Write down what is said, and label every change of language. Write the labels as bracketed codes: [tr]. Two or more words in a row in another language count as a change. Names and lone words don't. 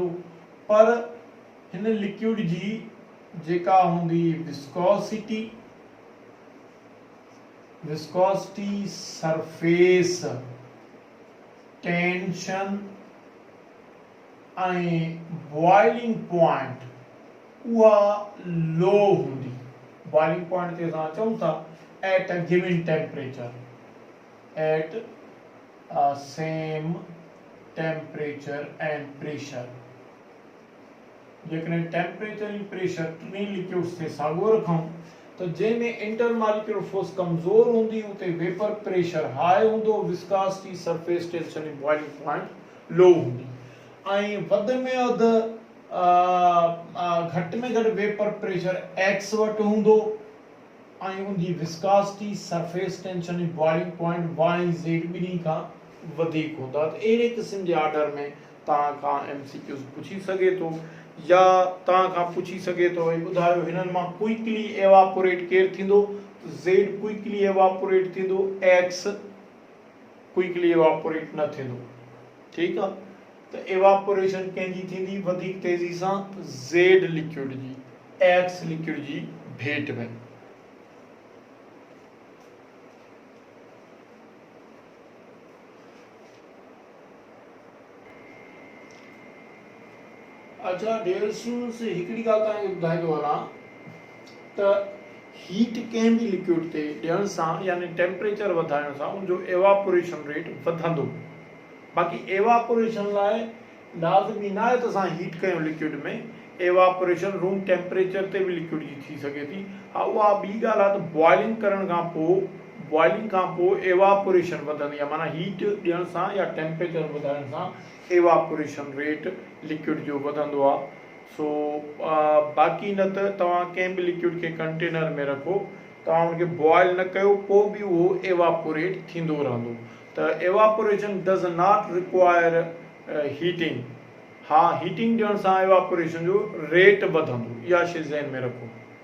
[sd] पर हिन लिक्विड जी जेका हूंदी विस्कोसिटी, [en] surface tension [sd] ऐं [en] boiling point [sd] उहा लो हूंदी। [en] boiling point [sd] ते असां चऊं था [en] at a given temperature, at same temperature and pressure. [sd] जेकॾहिं टेम्परेचर ऐं प्रेशर टिनी लिक्विड्स ते साॻियो रखूं त जंहिंमें [en] inter molecular force [sd] कमज़ोर हूंदी उते [en] vapour pressure [sd] हाई हूंदो, विस्कोसिटी, [en] surface tension [sd] ऐं [en] boiling point [sd] लो हूंदी। ऐं वधि में वधि घटि में घटि [en] vapour pressure [sd] एक्स वटि हूंदो ऐं उनजी विस्कोसिटी, [en] surface tension [sd] ऐं [en] boiling point [sd] वाई ज़ेड ॿिन्ही खां वधीक हूंदा। त अहिड़े क़िस्म जे ऑर्डर में तव्हां खां एमसीक्यूज़ पुछी सघे थो, या तव्हां खां पुछी सघे थो भई ॿुधायो हिननि मां [en] quickly evaporate [sd] केरु थींदो। ज़ेड [en] quickly evaporate [sd] थींदो, एक्स [en] quickly evaporate [sd] न थींदो, ठीकु आहे। त एवापोरेशन कंहिंजी थींदी वधीक तेज़ी सां, ज़ेड लिक्विड जी एक्स लिक्विड जी भेट में। [en] अच्छा dear students, [sd] हिकिड़ी ॻाल्हि तव्हांखे ॿुधाईंदो वञा त हीट कंहिं बि लिक्विड ते ॾियण सां यानी टेम्परेचर वधाइण सां उनजो [en] evaporation rate [sd] वधंदो। बाक़ी एवापोरेशन लाइ लाज़मी न आहे त असां हीट कयूं लिक्विड में, एवापोरेशन [en] room temperature [sd] ते बि लिक्विड जी थी सघे थी। हा, उहा ॿी ॻाल्हि आहे त बॉइलिंग करण खां पोइ एवापोरेशन वधंदी आहे, माना हीट ॾियण सां या टेम्परेचर वधाइण सां [en] evaporation rate [sd] लिक्विड जो वधंदो आहे। सो बाक़ी न त तव्हां कंहिं बि लिक्विड खे कंटेनर में रखो, तव्हां उनखे बॉइल न कयो पोइ बि उहो एवापोरेट थींदो रहंदो। [en] त evaporation does not require heating. [sd] हा, हीटिंग ॾियण सां एवापोरेशन जो रेट वधंदो, इहा शइ ज़हन में रखो।